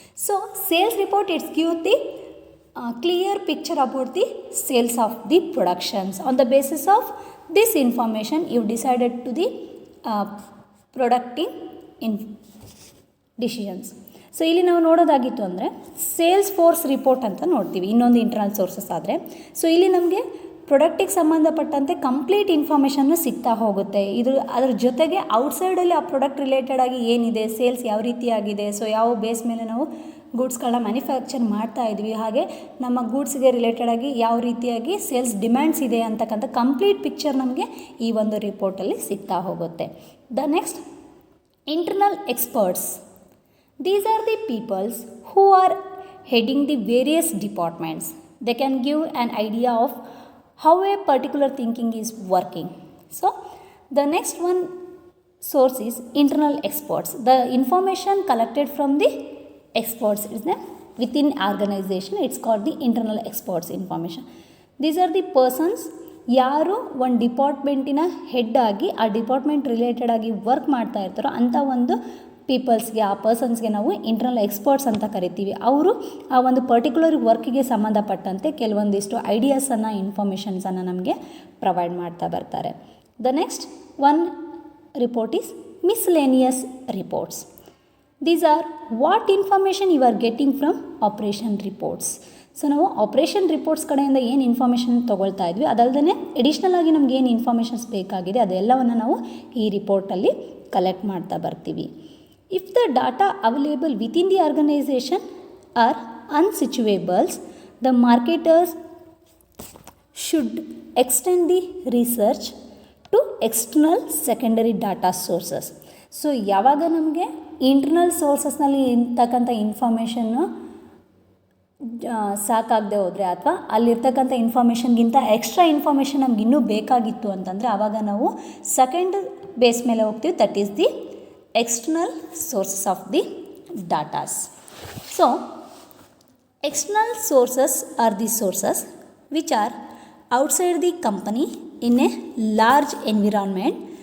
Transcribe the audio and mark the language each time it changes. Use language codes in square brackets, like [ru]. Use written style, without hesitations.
[en] So sales report, it's give the clear picture about the sales of the productions. On the basis of this information, you decided to the producting in decisions. [kn] So ಇಲ್ಲಿ ನಾವು ನೋಡೋದಾಗಿತ್ತು ಅಂದರೆ sales force report ಅಂತ ನೋಡ್ತೀವಿ, ಇನ್ನೊಂದು internal sources ಆದರೆ. So ಇಲ್ಲಿ ನಮಗೆ ಪ್ರಾಡಕ್ಟಿಗೆ ಸಂಬಂಧಪಟ್ಟಂತೆ ಕಂಪ್ಲೀಟ್ ಇನ್ಫಾರ್ಮೇಷನ್ನು ಸಿಗ್ತಾ ಹೋಗುತ್ತೆ. ಅದ್ರ ಜೊತೆಗೆ ಔಟ್ಸೈಡಲ್ಲಿ ಆ ಪ್ರಾಡಕ್ಟ್ ರಿಲೇಟೆಡ್ ಆಗಿ ಏನಿದೆ, ಸೇಲ್ಸ್ ಯಾವ ರೀತಿಯಾಗಿದೆ, ಸೊ ಯಾವ ಬೇಸ್ ಮೇಲೆ ನಾವು ಗೂಡ್ಸ್ಗಳನ್ನ ಮ್ಯಾನುಫ್ಯಾಕ್ಚರ್ ಮಾಡ್ತಾ ಇದ್ವಿ, ಹಾಗೆ ನಮ್ಮ ಗೂಡ್ಸ್ಗೆ ರಿಲೇಟೆಡ್ ಆಗಿ ಯಾವ ರೀತಿಯಾಗಿ ಸೇಲ್ಸ್ ಡಿಮ್ಯಾಂಡ್ಸ್ ಇದೆ ಅಂತಕ್ಕಂಥ ಕಂಪ್ಲೀಟ್ ಪಿಕ್ಚರ್ ನಮಗೆ ಈ ಒಂದು ರಿಪೋರ್ಟಲ್ಲಿ ಸಿಗ್ತಾ ಹೋಗುತ್ತೆ. [en] The next, internal experts. These are the peoples who are heading the various departments. They can give an idea of how a particular thinking is working. So the next one source is internal experts. The information collected from the experts is within organization. It's called the internal experts information. These are the persons [kn] ಯಾರು ಒಂದು ಡಿಪಾರ್ಟ್ಮೆಂಟಿನ head ಆಗಿ ಆ department related ಆಗಿ work ಮಾಡ್ತಾ ಇರ್ತಾರೋ ಅಂಥ ಒಂದು ಪೀಪಲ್ಸ್ಗೆ, ಆ ಪರ್ಸನ್ಸ್ಗೆ ನಾವು ಇಂಟರ್ನಲ್ ಎಕ್ಸ್ಪರ್ಟ್ಸ್ ಅಂತ ಕರಿತೀವಿ. ಅವರು ಆ ಒಂದು ಪರ್ಟಿಕ್ಯುಲರ್ ವರ್ಕಿಗೆ ಸಂಬಂಧಪಟ್ಟಂತೆ ಕೆಲವೊಂದಿಷ್ಟು ಐಡಿಯಾಸನ್ನು, ಇನ್ಫಾರ್ಮೇಷನ್ಸನ್ನು ನಮಗೆ ಪ್ರೊವೈಡ್ ಮಾಡ್ತಾ ಬರ್ತಾರೆ. [en] The next one report is miscellaneous reports. These are what information you are getting from operation reports. [kn] So ನಾವು ಆಪ್ರೇಷನ್ ರಿಪೋರ್ಟ್ಸ್ ಕಡೆಯಿಂದ ಏನು ಇನ್ಫಾರ್ಮೇಷನ್ ತೊಗೊಳ್ತಾ ಇದ್ವಿ, ಅದಲ್ಲದೆ ಎಡಿಷ್ನಲ್ ಆಗಿ ನಮ್ಗೆ ಏನು ಇನ್ಫಾರ್ಮೇಷನ್ಸ್ ಬೇಕಾಗಿದೆ ಅದೆಲ್ಲವನ್ನು ನಾವು ಈ ರಿಪೋರ್ಟಲ್ಲಿ ಕಲೆಕ್ಟ್ ಮಾಡ್ತಾ ಬರ್ತೀವಿ. [en] If the data available within the organization are unsituables, the marketers should extend the research to external secondary data sources. [kn] So ಯಾವಾಗ ನಮಗೆ ಇಂಟರ್ನಲ್ ಸೋರ್ಸಸ್ನಲ್ಲಿ ಇರ್ತಕ್ಕಂಥ ಇನ್ಫಾರ್ಮೇಷನ್ನು ಸಾಕಾಗದೆ ಹೋದರೆ ಅಥವಾ ಅಲ್ಲಿರ್ತಕ್ಕಂಥ ಇನ್ಫಾರ್ಮೇಷನ್ಗಿಂತ ಎಕ್ಸ್ಟ್ರಾ ಇನ್ಫಾರ್ಮೇಷನ್ ನಮ್ಗೆ ಇನ್ನೂ ಬೇಕಾಗಿತ್ತು ಅಂತಂದರೆ ಆವಾಗ ನಾವು ಸೆಕೆಂಡ್ ಬೇಸ್ ಮೇಲೆ ಹೋಗ್ತೀವಿ, [en] That is the external sources of the datas. So external sources are the sources which are outside the company in a large environment.